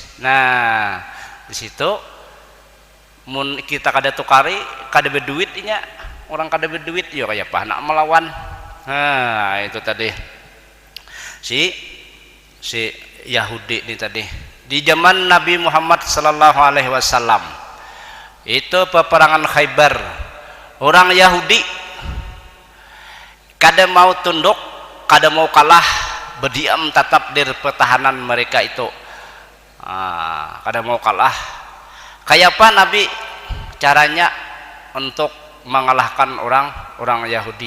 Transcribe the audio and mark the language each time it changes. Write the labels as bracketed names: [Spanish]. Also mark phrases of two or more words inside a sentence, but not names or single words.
[Banjar] Nah di situ mun kita kada tukari kada berduitnya, orang kada berduit ya kayak apa nak melawan. Nah itu tadi si Yahudi ini tadi di zaman Nabi Muhammad [Arabic] صلى الله عليه وسلم [Banjar] itu peperangan Khaybar, orang Yahudi kada mau tunduk, kada mau kalah, berdiam tetap di pertahanan mereka itu. Kada mau kalah. Kayak apa Nabi caranya untuk mengalahkan orang Yahudi?